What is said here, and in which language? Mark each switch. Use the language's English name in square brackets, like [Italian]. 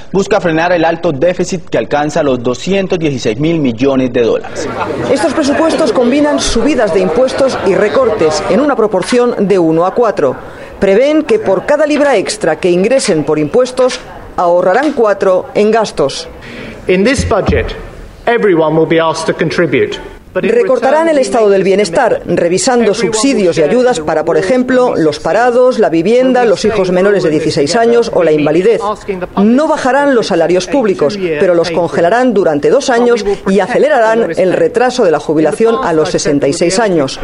[Spanish] Busca frenar el alto déficit que alcanza los 216 mil millones de dólares. Estos presupuestos combinan subidas de impuestos y recortes en una proporción de 1-4. Prevén que por cada libra extra que ingresen por impuestos, ahorrarán 4 en gastos. [English] In this budget, everyone will be asked to contribute. [Spanish] Recortarán el estado del bienestar, revisando subsidios y ayudas para, por ejemplo, los parados, la vivienda, los hijos menores de 16 años o la invalidez. No bajarán los salarios públicos, pero los congelarán durante 2 años y acelerarán el retraso de la jubilación a los 66 años.